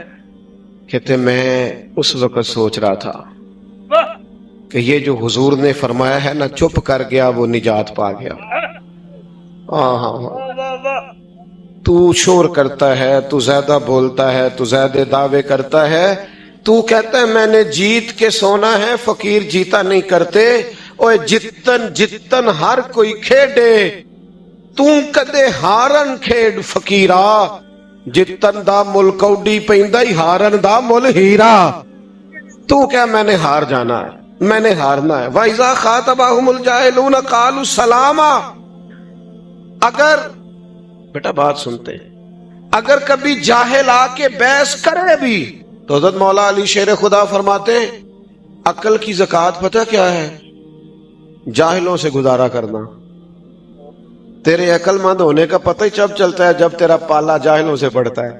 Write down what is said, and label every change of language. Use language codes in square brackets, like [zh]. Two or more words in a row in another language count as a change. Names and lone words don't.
[ur] کہتے میں اس وقت سوچ رہا تھا کہ یہ جو حضور نے فرمایا ہے نا چپ کر گیا وہ نجات پا گیا. تو شور کرتا ہے، تو زیادہ بولتا ہے، تو زیادہ دعوے کرتا ہے، تو کہتا ہے میں نے جیت کے سونا ہے. فقیر جیتا نہیں کرتے. [pa] اوے جتن جتن ہر کوئی کھیڈے، تو کدے ہارن کھیڈ فقیرا. جتن دا مل کوڈی پیندا ہی ہارن دا مل ہیرا. [ur] تو کیا میں نے ہار جانا ہے، میں نے ہارنا ہے. [ar] وَإِذَا خَاطَبَهُمُ الْجَاهِلُونَ قَالُوا سَلَامًا. [ur] اگر بیٹا بات سنتے ہیں، اگر کبھی جاہل آ کے بحث کرے بھی تو حضرت مولا علی شیر خدا فرماتے ہیں عقل کی زکوٰۃ پتہ کیا ہے؟ جاہلوں سے گزارا کرنا. تیرے عقل مند ہونے کا پتہ ہی جب چلتا ہے جب تیرا پالا جاہلوں سے پڑتا ہے.